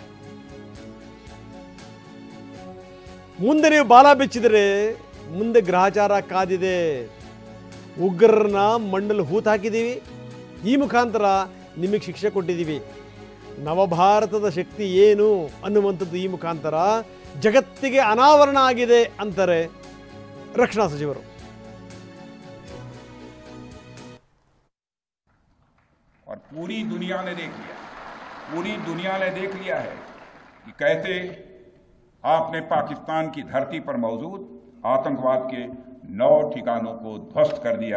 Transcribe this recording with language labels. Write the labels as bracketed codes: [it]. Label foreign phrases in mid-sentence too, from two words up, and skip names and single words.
[kn] ಮುಂದೆ ನೀವು ಬಾಲ ಬಿಚ್ಚಿದರೆ ಮುಂದೆ ಗ್ರಹಚಾರ ಕಾದಿದೆ. ಉಗ್ರರನ್ನ ಮಣ್ಣಲ್ಲಿ ಹೂತು ಹಾಕಿದ್ದೀವಿ, ಈ ಮುಖಾಂತರ ನಿಮಗೆ ಶಿಕ್ಷೆ ಕೊಟ್ಟಿದ್ದೀವಿ. ನವಭಾರತದ ಶಕ್ತಿ ಏನು ಅನ್ನುವಂಥದ್ದು ಈ ಮುಖಾಂತರ ಜಗತ್ತಿಗೆ ಅನಾವರಣ ಆಗಿದೆ ಅಂತಾರೆ ರಕ್ಷಣಾ ಸಚಿವರು. [hi] और पूरी दुनिया ने देख लिया है कि कैसे आपने पाकिस्तान की धरती पर मौजूद आतंकवाद के 9 ठिकानों को ध्वस्त कर दिया।